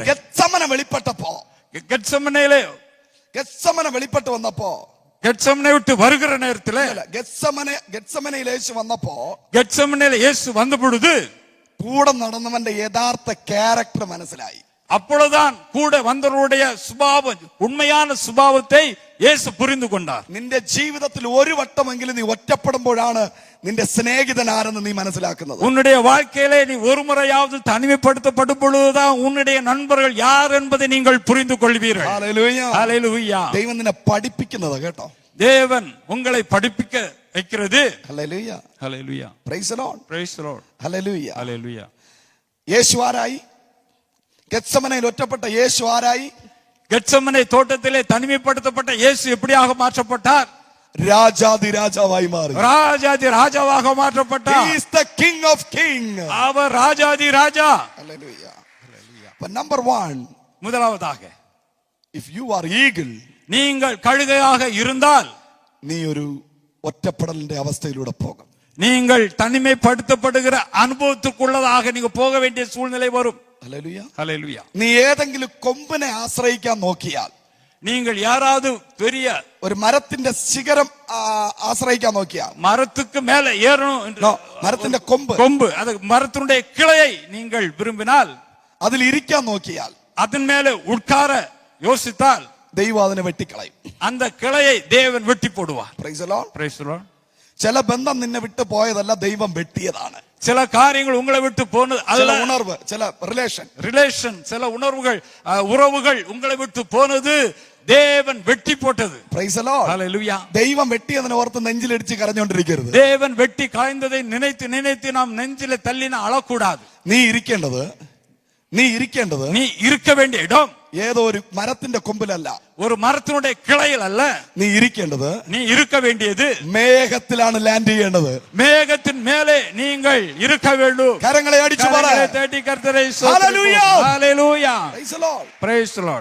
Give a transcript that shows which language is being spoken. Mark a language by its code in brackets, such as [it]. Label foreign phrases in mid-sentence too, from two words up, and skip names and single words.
[ml] ഗെത്സമന വെളിപ്പെട്ടപ്പോ, [ta] கெட்சமனையிலே [ml] ഗെത്സമന വെളിപ്പെട്ട് വന്നപ്പോ, [ta] கெட்சமனை விட்டு வருகிற நேரத்திலே, [ml] ഗെത്സമനയിൽ യേശു വന്നപ്പോ, [ta] கெட்சமனையில இயேசு வந்த பொழுது [ml] കൂടെ നടന്നവന്റെ യഥാർത്ഥ ക്യാരക്ടർ മനസ്സിലായി. [ta] அப்பொழுதுதான் கூட வந்தவருடைய சுபாவம், உண்மையான சுபாவத்தை இயேசு புரிந்து கொண்டார். [ml] നിന്റെ ജീവിതത്തിൽ ഒരു വട്ടമെങ്കിലും നീ ഒറ്റപ്പെടുമ്പോഴാണ് നിന്റെ സ്നേഹിതൻ ആരെന്ന് നീ മനസ്സിലാക്കുന്നത്. [ta] உன்னுடைய வாழ்க்கையிலே நீ ஒரு முறையாவது தனிமைப்படுத்தப்படும் பொழுதுதான் உன்னுடைய நண்பர்கள் யார் என்பதை நீங்கள் புரிந்து கொள்வீர்கள். [en] Hallelujah. Hallelujah. [ml] ദൈവം നിന്നെ പഠിപ്പിക്കുന്നത് കേട്ടോ. [ta] தேவன் உங்களை படிப்பிக்க வைக்கிறது. [en] Hallelujah. Hallelujah. Praise the Lord. Praise the Lord. Hallelujah. Hallelujah. [ml] യേശു ആരായി? ഗെത്സമനയിൽ ഒറ്റപ്പെട്ട യേശു ആരായി? [ta] கெட்சமனை தோட்டத்திலே தனிமைப்படுத்தப்பட்ட இயேசு எப்படியாக மாற்றப்பட்டார்? [ml] രാജാതി രാജാവായി മാറി. [ta] ராஜாதி ராஜாவாக மாற்றப்பட்டார். [en] He is the king of king. [ta] அவர் ராஜாதி ராஜா. [en] Hallelujah. Hallelujah. But number 1, [ta] முதலாவதாக, [en] if you are eagle, [ta] நீங்கள் கழுகையாக இருந்தால் [ml] നീ ഒരു ഒറ്റപ്പെടലിന്റെ അവസ്ഥയിലൂടെ പോകും. [ta] நீங்கள் தனிமைப்படுத்தப்படுகிற அனுபவத்துக்குள்ளதாக நீங்க போக வேண்டிய சூழ்நிலை வரும். [en] Hallelujah. Hallelujah. [ml] നീ ഏതെങ്കിലും കൊമ്പിനെ ആശ്രയിക്കാൻ നോക്കിയാൽ, [ta] நீங்கள் யாராவது பெரிய [ml] ഒരു മരത്തിന്റെ ശിഖരം ആശ്രയിക്കാൻ നോക്കിയാൽ, [ta] மரத்துக்கு மேல ஏறணும் என்று, [ml] മരത്തിന്റെ കൊമ്പ്, [ta] கொம்பு, அது மரத்தினுடைய கிளையை நீங்கள் விரும்பினால், [ml] അതിൽ ഇരിക്കാൻ നോക്കിയാൽ, [ta] அதன் மேல உட்கார யோசித்தால், [ml] ദൈവം അതിനെ വെട്ടിക്കളയും. [ta] அந்த கிளையை தேவன் வெட்டி போடுவார். [en] Praise the Lord. Praise the Lord. [ml] ചില ബന്ധം നിന്നെ വിട്ടു പോയതല്ല, ദൈവം വെട്ടിയതാണ്. [ta] சில காரியங்கள் உங்களை விட்டு போனது [ml] ചില [ta] அல்ல, [ml] ഉണർവ്, ചില [ta] ரிலேஷன், சில உணர்வுகள், உறவுகள் உங்களை விட்டு போனது தேவன் வெட்டி போட்டது. [en] Praise the Lord. Hallelujah. [ml] ദൈവം വെട്ടിയതിനെ ഓർത്ത് നെഞ്ചിലടിച്ച് കരഞ്ഞോണ്ടിരിക്കരുത്. [ta] தேவன் வெட்டி காய்ந்ததை நினைத்து நினைத்து நாம் நெஞ்சில தள்ளின அழக்கூடாது. [ml] നീ ഇരിക്കേണ്ടത് [ta] நீ இருக்க வேண்டிய இடம் [ml] ഏതോ ഒരു മരത്തിന്റെ കൊമ്പിലല്ല, [ta] ஒரு மரத்தினுடைய கிளையில் அல்ல. [ml] നീ ഇരിക്കേണ്ടത് [ta] நீ இருக்க வேண்டியது [ml] മേഘത്തിലാണ് ലാൻഡ് ചെയ്യേണ്ടത്. [ta] மேகத்தின் மேலே நீங்கள் இருக்க வேண்டும். [ml] കരങ്ങളെ അടിച്ചു പറ. [ta] கரங்களை தட்டி கர்த்தரை [en] Hallelujah. Hallelujah. Praise the Lord. Praise the Lord.